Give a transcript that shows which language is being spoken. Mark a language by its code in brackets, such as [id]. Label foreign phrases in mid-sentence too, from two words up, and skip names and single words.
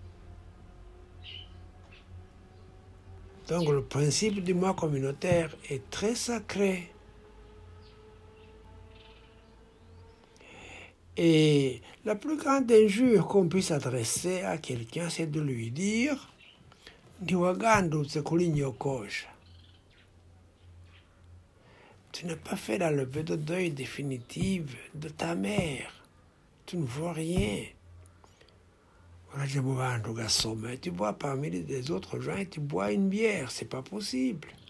[fr] Donc le principe du moi communautaire est très sacré. Et la plus grande injure qu'on puisse adresser à quelqu'un, c'est de lui dire « [rw] Ndiwagandutse kuri nyokosha ». [fr] Tu n'as pas fait la levée de deuil définitive de ta mère. Tu ne vois rien. Tu bois parmi les autres gens et tu bois une bière. C'est pas possible.